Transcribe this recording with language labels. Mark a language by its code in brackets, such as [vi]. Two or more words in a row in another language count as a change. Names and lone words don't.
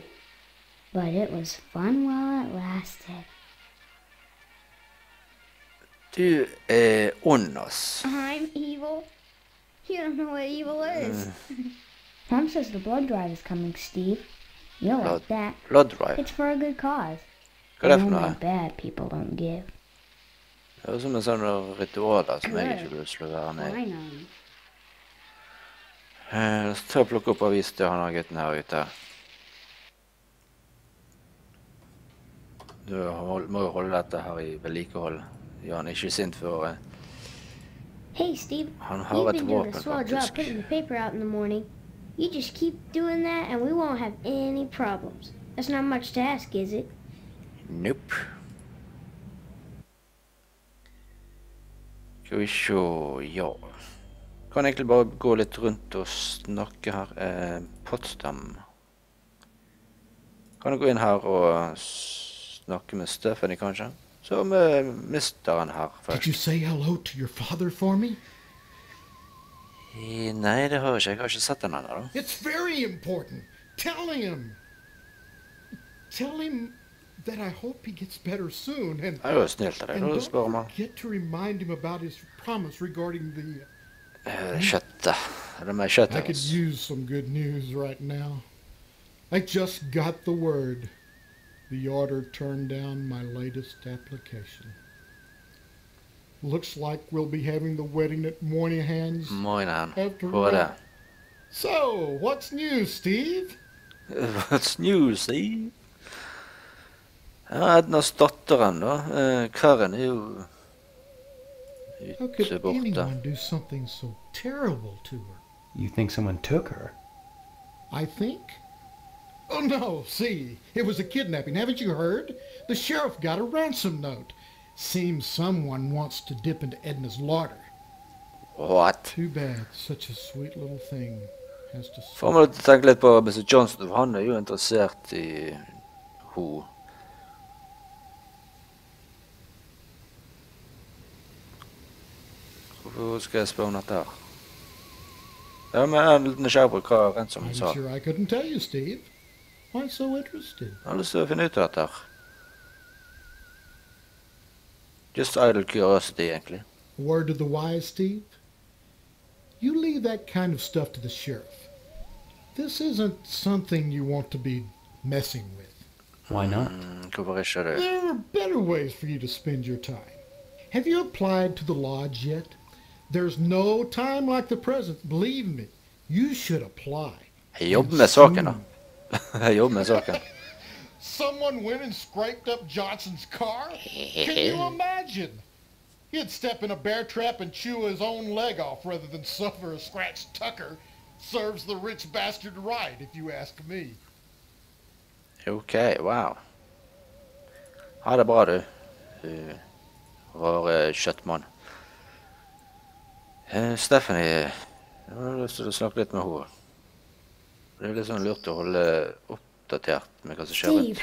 [en] But it was fun while it lasted. [no] Du er ond, ass. [en] I'm evil? You don't know what evil is. Mom says the blood drive is coming, Steve. You'll like that. Blood drive? It's for a good cause. [no] Hva er det for noe? [en] Only bad people don't give. [no] Det er som en sånn ritual som jeg ikke vil slå være med. [en] I know. [no] La oss ta og plukke opp avis til han og gutten her ute. Du må jo holde dette her i vedlikehold. Ja, han er ikke sint for... [en] Hey, Steve. [no] Han har [en] You've [no] et [en] been doing [no] våpen, [en] a swell job [no] faktisk. [en] putting the paper out in the morning. You just keep doing that and we won't have any problems. That's not much to ask, is it? Nope. [no] Skal vi se, ja. Kan egentlig bare gå litt rundt og snakke her. Potsdam. Kan jeg gå inn her og snakke med Stephanie, kanskje? Så vi mister han her først. [en] Did you say hello to your father for me? [no] Nei, det har jeg ikke. Jeg har ikke sett han ennå, da. [en] It's very important. Tell him that I hope he gets better soon. [no] Det er jo snilt av deg, da, spør om han. [en] Don't forget to remind him about his promise regarding the... [no] Kjøttet. Det med kjøttet. [en] I could use some good news right now. I just got the word. The order turned down my latest application. Looks like we'll be having the wedding at Moynihan's after [no] Hvor er det? [en] all. So, what's new, Steve? What's new, Steve? [no] Ja, Ednas datteren da. Karen er jo [en] How could [no] ute borte. [en] anyone do something so terrible to her? You think someone took her? I think. Oh no, see, it was a kidnapping, haven't you heard? The sheriff got a ransom note. Seems someone wants to dip into Edna's larder. What? Too bad, such a sweet little thing has to [no] Får man tenke litt på Mr. Johnson, for han er jo interessert i ho. Hvor skal jeg spørre om dette her? Ja, men jeg er litt nysgjerrig på hva Ransom [en] I'm [no] sa. [en] sure I couldn't tell you, Steve. Why so interested? [no] Jeg har lyst til å finne ut av dette her. [en] Just idle curiosity, egentlig. A word to the wise, Steve. You leave that kind of stuff to the sheriff. This isn't something you want to be messing with. Why not? [no] Hvorfor ikke det? [en] There are better ways for you to spend your time. Have you applied to the lodge yet? There's no time like the present. Believe me, you should apply. [no] Jeg jobber med saken da. Jeg jobber med saken. [en] Someone went and scraped up Johnson's car? Can you imagine? He'd step in a bear trap and chew his own leg off rather than suffer a scratched tucker. Serves the rich bastard right, if you ask me. [no] Ok, wow. Ha det bra, du. Rare kjøttmann. Stephanie, jeg har lyst til å snakke litt med henne. Det er litt sånn lurt å holde oppdatert med hva som skjer rundt.